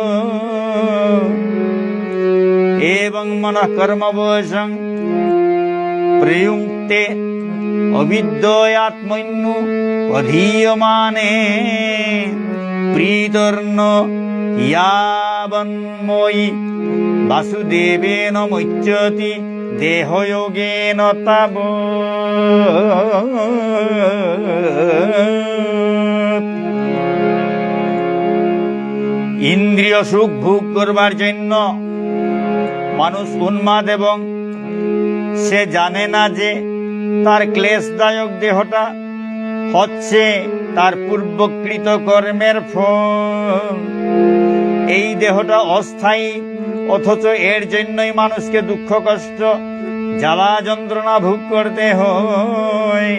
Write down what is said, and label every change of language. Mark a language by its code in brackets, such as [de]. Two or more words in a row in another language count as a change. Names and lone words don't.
[sa] एवं मनः कर्मवशं प्रयुक्ते अविद्यात्मन्नु अधीयमाने प्रीतर्न यावन्मयि वासुदेवेन मुच्यति देहयोगेन तावत्। [bn] ইন্দ্রিয় সুখ ভোগ করবার জন্য মানুষ উন্মাদ, এবং সে জানে না যে তার ক্লেশদায়ক দেহটা হচ্ছে তার পূর্বকৃত কর্মের ফল। এই দেহটা অস্থায়ী, অথচ এর জন্যই মানুষকে দুঃখ কষ্ট জ্বালা যন্ত্রণা ভোগ করতে হয়।